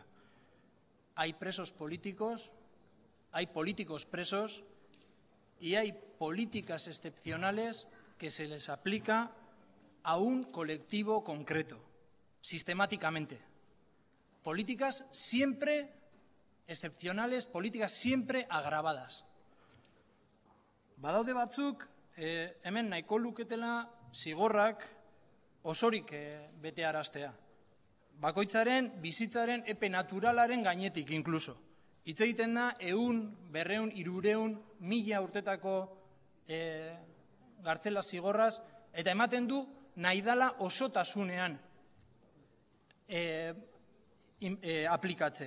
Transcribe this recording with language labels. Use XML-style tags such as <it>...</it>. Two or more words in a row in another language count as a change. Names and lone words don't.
<es>Hay presos políticos, hay políticos presos y hay políticas excepcionales que se les aplica a un colectivo concreto, sistemáticamente. Políticas siempre excepcionales, políticas siempre agravadas.</es> <eu>Badaude batzuk, hemen nahiko luketela zigorrak osorik betearaztea. Bakoitzaren bizitzaren epe naturalaren gainetik inkluso. Hitz egiten da 100, 200, 300, 1000 urtetako gartzela zigorraz, eta ematen du nahi dala osotasunean aplikatzea.</eu>